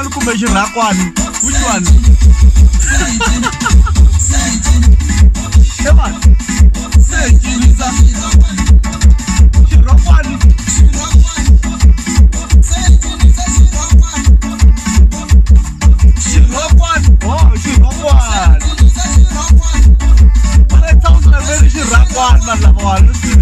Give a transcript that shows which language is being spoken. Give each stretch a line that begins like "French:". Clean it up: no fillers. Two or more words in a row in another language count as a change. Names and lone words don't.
Tsonga: kumbe xirhakwani?
English: Which one? Hey man,
Tsonga: se cinisa xirhakwani. Xirhakwani, oh xirhakwani.
English: But it sounds like very xirhakwani man lavawani.